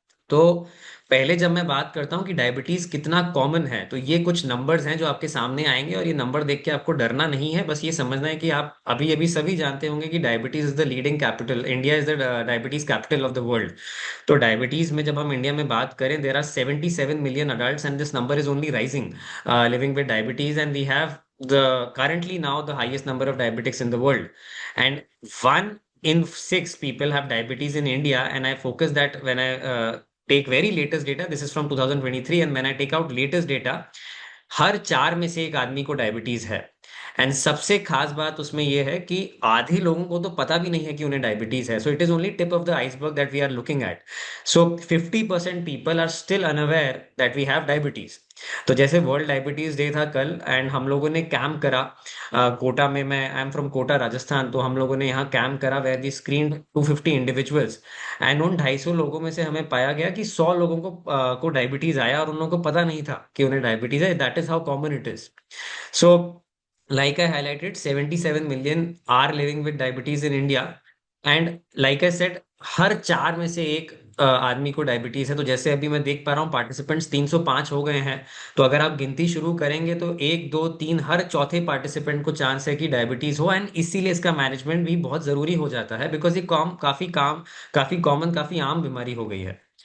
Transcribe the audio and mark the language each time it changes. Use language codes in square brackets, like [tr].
[hi] तो पहले जब मैं बात करता हूँ कि डायबिटीज कितना कॉमन है, तो ये कुछ नंबर्स हैं जो आपके सामने आएंगे और ये नंबर देख के आपको डरना नहीं है। बस ये समझना है कि आप अभी अभी सभी जानते होंगे कि [en] Diabetes is the leading capital, India is the diabetes capital of the world. [hi] तो डायबिटीज में जब हम इंडिया में बात करें, [en] There are 77 million adult and this number is only rising living with diabetes. And we have the currently now the highest number of diabetics in the world, and 1 in 6 people have diabetes in India. And I focus that when I take very latest data, this is from 2023, and when I take out latest data, [hi] हर चार में से एक आदमी को diabetes है। And सबसे खास बात उसमें यह है कि आधे लोगों को तो पता भी नहीं है कि उन्हें डायबिटीज है। [en] So it is only tip of the iceberg that we are looking at. So 50% people are still unaware that we have diabetes. [hi] तो जैसे वर्ल्ड डायबिटीज डे था कल, एंड हम लोगों ने कैंप करा कोटा में। [en] मैं I am from Kota, Rajasthan. [hi] तो हम लोगों ने यहाँ कैंप करा [en] Where the screen 250 individuals. [hi] And उन 250 लोगों में से हमें पाया गया कि 100 लोगों को डायबिटीज आया और उन लोगों को पता नहीं था कि उन्हें डायबिटीज है। [en] That is how common it is. So like I highlighted, 77 million are living with diabetes in India. And like I said, [hi] हर चार में से एक आदमी को डायबिटीज है। तो जैसे अभी मैं देख पा रहा हूँ पार्टिसिपेंट्स 305 हो गए हैं। तो अगर आप गिनती शुरू करेंगे तो एक, दो, तीन, हर चौथे पार्टिसिपेंट को चांस है कि डायबिटीज हो। एंड इसीलिए इसका मैनेजमेंट भी बहुत जरूरी हो जाता है, बिकॉज ये काफी कॉमन, काफी आम बीमारी हो गई है।